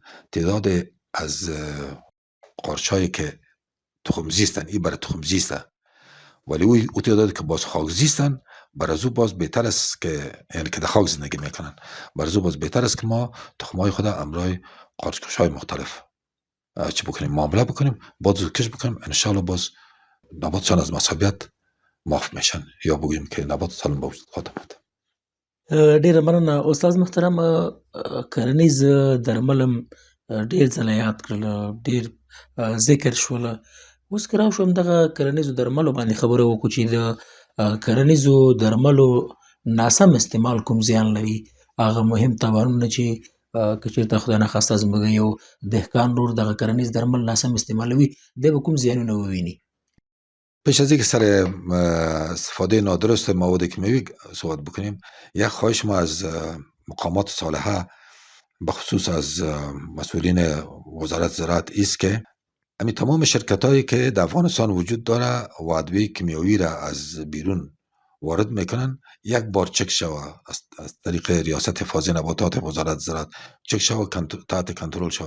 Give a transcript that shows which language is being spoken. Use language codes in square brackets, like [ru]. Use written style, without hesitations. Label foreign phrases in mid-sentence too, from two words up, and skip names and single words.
[fa] تعداد از قارچهایی که تخم زیستن، این برای تخم زیسته، ولی او تعدادی که باز خاک زیستن، برای از او باز بهتر است که، یعنی که در خاک زندگی میکنن، برای از او باز بهتر است که ما تخمای خود همراه قارچکش‌های مختلف چی بکنیم، معامله بکنیم، بعد از کش بکنیم، انشالله باز نباتشان از مصابیت معاف میشن، یا بگوییم که نبات سالم به وجود خواهد آمد. [ps] ډیره مننه استاد محترم. کرنیز درملم ډیر ځله یاد کړل، ډیر ذکر شول. اوس که راوشم دغه کرنیزو درملو باندې خبره وکړو چې د کرنیزو درملو ناسم استعمال کوم زیان لري، هغه مهم تاوانونه چې که چېرته خدای نخواسته زموږ یو دهقان لور دغه کرنیز درمل ناسم استعمالوي، دی به کوم زیانونه وویني؟ [fa] پیش از اینکه سر استفاده نادرست مواد کیمیایی صحبت بکنیم، یک خواهش ما از مقامات صالحه به خصوص از مسئولین وزارت زراعت است که همین تمام شرکت هایی که در افغانستان وجود داره و ادویه کیمیایی را از بیرون وارد میکنن، یک بار چک شوه از طریق ریاست حفاظ نباتات وزارت زراعت، چک شوه، تحت کنترل شوه.